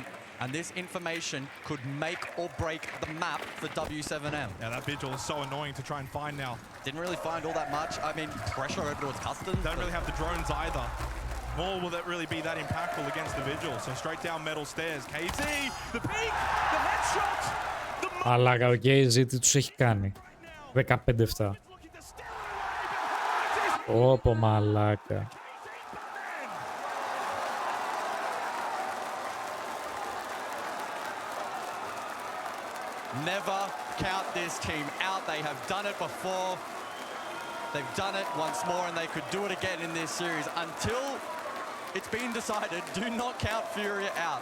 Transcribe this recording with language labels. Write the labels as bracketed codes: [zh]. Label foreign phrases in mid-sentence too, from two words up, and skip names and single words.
[en] And this information could make or break the map for W7M. Yeah, that vigil is so annoying to try and find now. Didn't really find all that much. I mean, pressure over towards customs. Don't really have the drones either. Nor will that really be that impactful against the vigil. So straight down metal stairs. KZ, the peak, the headshot. [el] Αλλά ο KZ τι τους έχει κάνει. 15-7. Όπο μαλάκα. [en] Never count this team out. They have done it before. They've done it once more, and they could do it again in this series. Until it's been decided, do not count Furia out.